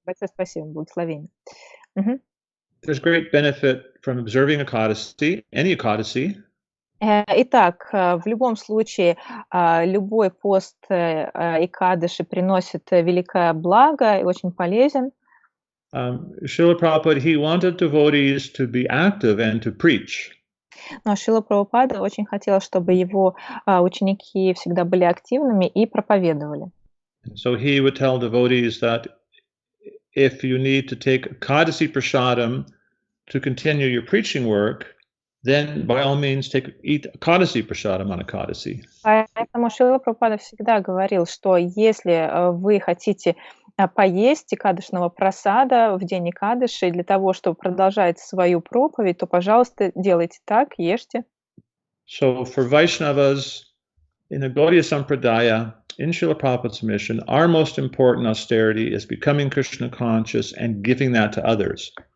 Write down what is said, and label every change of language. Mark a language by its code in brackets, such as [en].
[ru] Большое спасибо, благословение. [en] There's great benefit from observing Ekadasi, any Ekadasi. [ru] Итак, в любом случае, любой пост Экадаши приносит великое благо и очень полезен. [en] Srila Prabhupada, he wanted devotees to be active and to preach. [ru] Но Шрила Прабхупада очень хотел, чтобы его ученики всегда были активными и проповедовали. [en] So he would tell devotees that if you need to take Ekadasi Prasadam to continue your preaching work, then by all means eat Ekadasi Prasadam on Ekadasi. [ru] Поэтому Шрила Прабхупада всегда говорил, что если вы хотите поесть экадышного прасада в день Экадыши для того, чтобы продолжать свою проповедь, то, пожалуйста, делайте так, ешьте. [en] So for Vaishnavas in the Gaudiya Sampradaya, in Srila Prabhupada's mission, our most important austerity is becoming Krishna conscious and giving that to others.